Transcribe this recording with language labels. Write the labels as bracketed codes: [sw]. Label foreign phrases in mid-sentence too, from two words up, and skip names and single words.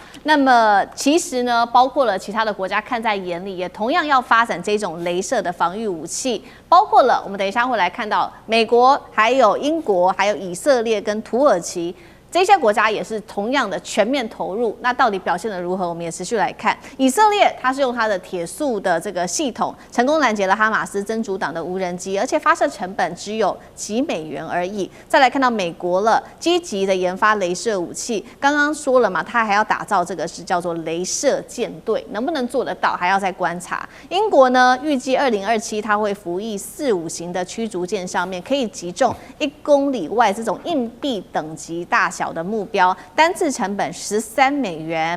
[zh] 那麼其實呢，包括了其他的國家看在眼裡，也同樣要發展這種雷射的防禦武器，包括了我們等一下會來看到美國、還有英國、還有以色列跟土耳其。這些國家也是同樣的全面投入，那到底表現得如何？我們也持續來看。以色列它是用它的鐵素的這個系統，成功攔截了哈馬斯真主黨的無人機，而且發射成本只有幾美元而已。再來看到美國了，積極的研發雷射武器。剛剛說了嘛，它還要打造這個是叫做雷射艦隊，能不能做得到還要再觀察。英國呢，預計2027它會服役4-5型的驅逐艦上面，可以擊中1公里外這種硬幣等級大小的目標，單次成本13美元。